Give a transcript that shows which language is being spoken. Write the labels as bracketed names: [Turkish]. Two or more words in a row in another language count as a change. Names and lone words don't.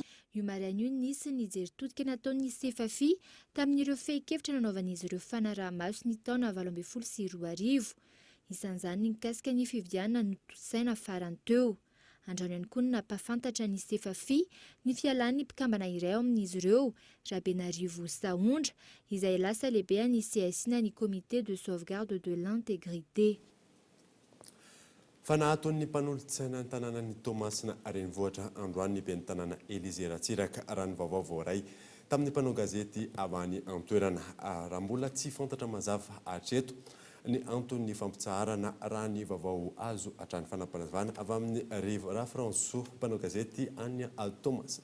[Malagasy] Io maraina io nisy ny jerin-todika nataon'ny CFAFI tamin'ireo fehi-kevitra nanaovan'izy ireo fanaraha-maso ny taona 2024. Isan'izany ny mikasika ny fifidianana no tosaina farany teo. Andrano ihany koa ny nampafantatra ny CFAFI ny fialan'ny mpikambana iray ao amin'izy ireo, Rabenarivo Saondra, izay lasa lehibe ny CSI na ny comité de sauvegarde de l'intégrité. Fa nahaton'ny mpanolotsaina ny tanànan'ny Tomasina Renivohitra androany ny ben'ny tanàna Élysée Ratsiraka raha ny vaovao voaray tamin'ny mpanao gazety avy any an-toerana. Raha mbola tsy fantatra mazava hatreto ny antony fampitsaharana raha ny vaovao azo hatrany fanampanazavana avy amin'ny Rivo François mpanao gazety any Tomasina.